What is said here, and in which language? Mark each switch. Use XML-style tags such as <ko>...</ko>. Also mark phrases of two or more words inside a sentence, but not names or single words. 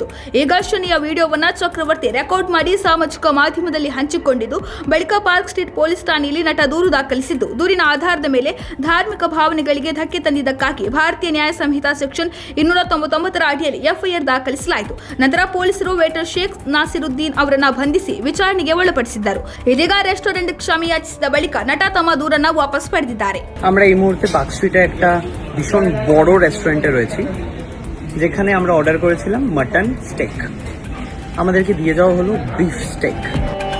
<kn>ಈ ಘರ್ಷಣೆಯ ವಿಡಿಯೋವನ್ನು ಚಕ್ರವರ್ತಿ ರೆಕಾರ್ಡ್ ಮಾಡಿ ಸಾಮಾಜಿಕ ಮಾಧ್ಯಮದಲ್ಲಿ ಹಂಚಿಕೊಂಡಿದ್ದು, ಬಳಿಕ ಪಾರ್ಕ್ ಸ್ಟ್ರೀಟ್ ಪೊಲೀಸ್ ಠಾಣೆಯಲ್ಲಿ ನಟ ದೂರು ದಾಖಲಿಸಿದ್ದು, ದೂರಿನ ಆಧಾರದ ಮೇಲೆ ಧಾರ್ಮಿಕ ಭಾವನೆಗಳಿಗೆ ಧಕ್ಕೆ ತಂದಿದ್ದಕ್ಕಾಗಿ ಭಾರತೀಯ ನ್ಯಾಯ ಸಂಹಿತಾ ಸೆಕ್ಷನ್ 299 ಅಡಿಯಲ್ಲಿ ಎಫ್ಐಆರ್ ದಾಖಲಿಸಲಾಯಿತು. ನಂತರ ಪೊಲೀಸರು ವೇಟರ್ ಶೇಖ್ ನಾಸಿರುದ್ದೀನ್ ಅವರನ್ನ ಬಂಧಿಸಿ ವಿಚಾರಣೆಗೆ ಒಳಪಡಿಸಿದ್ದರು. ಇದೀಗ ರೆಸ್ಟೋರೆಂಟ್ ಕ್ಷಮೆಯಾಚಿಸಿದ ಬಳಿಕ ನಟ ತಮ್ಮ ದೂರನ್ನ ವಾಪಸ್ ಪಡೆದಿದ್ದಾರೆ.</kn> <bn>আমরা এই মুহূর্তে পার্ক স্ট্রিটে একটা ভীষণ বড় রেস্টুরেন্টে রয়েছি, যেখানে আমরা অর্ডার করেছিলাম মাটন স্টেক। আমাদেরকে দিয়ে যাওয়া হলো বিফ স্টেক।</bn>